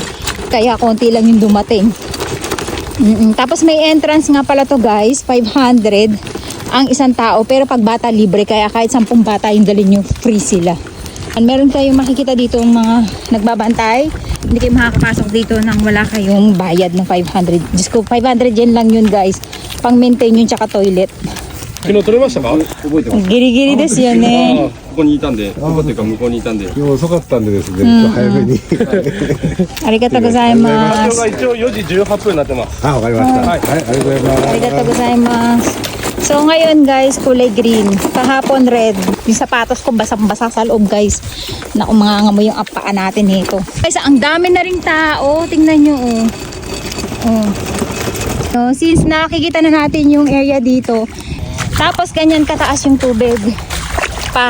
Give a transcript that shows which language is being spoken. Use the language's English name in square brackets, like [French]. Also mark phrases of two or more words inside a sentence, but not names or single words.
[Filipino] Kaya konti lang yung dumating. Tapos may entrance nga pala to guys, 500 ang isang tao. Pero pag bata libre, kaya kahit 10 bata yung dalhin nyo, free sila. Meron kayong makikita dito ng mga nagbabantay. Hindi kayo makakapasok dito nang wala kayong bayad ng 500. Diyos ko, 500 yen lang yun guys. Pang maintain yun tsaka toilet. [Japanese] 昨日取れましたか？覚えてます。 Giri-giriですよね。ここにいたんで、ここっていうか向こうにいたんで。今日遅かったんでですね、早めに。ありがとうございま場所す。が一応4時18分になってます。あ、わかりました。はい、ありがとうございます。ありがとうございます。 [Filipino] So ngayon guys, kulay green. Kahapon red. Yung sapatos ko basang-basa sa loob guys. Naku, mangangamoy yung paa natin nito. Guys, ang dami na ring tao. Tingnan nyo So since nakikita na natin yung area dito, tapos ganyan kataas yung tubig pa.